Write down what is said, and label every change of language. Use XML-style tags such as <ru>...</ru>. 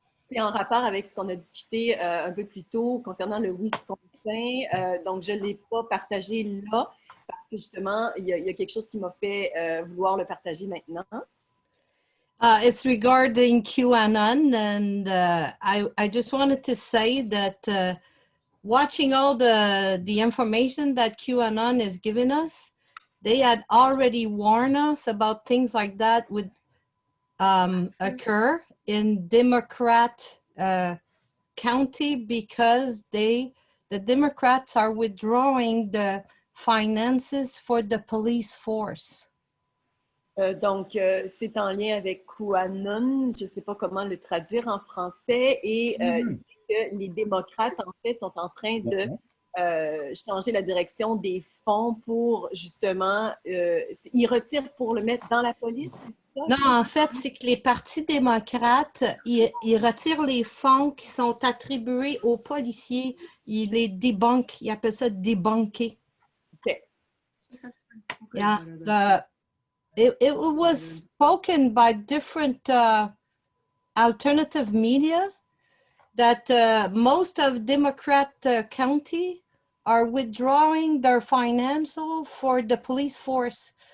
<fr>C'est en rapport avec ce qu'on a discuté un peu plus tôt concernant le Wisconsin. Donc, je ne l'ai pas partagé là parce que justement, il y a quelque chose qui m'a fait vouloir le partager maintenant.</fr> <en>It's regarding QAnon, and I just wanted to say that watching all the information that QAnon is giving us, they had already warned us about things like that would occur in Democrat county because the Democrats are withdrawing the finances for the police force.</en> <fr>Donc, c'est en lien avec QAnon, je ne sais pas comment le traduire en français, et que les démocrates, en fait, sont en train de changer la direction des fonds pour, justement, ils retirent pour le mettre dans la police? Non, en fait, c'est que les partis démocrates, ils retirent les fonds qui sont attribués aux policiers. Ils les débankent. Ils appellent ça débunker. OK.</fr> <en>Yeah, it was spoken by different alternative media that most of Democrat county are withdrawing their financial for the police force.</en>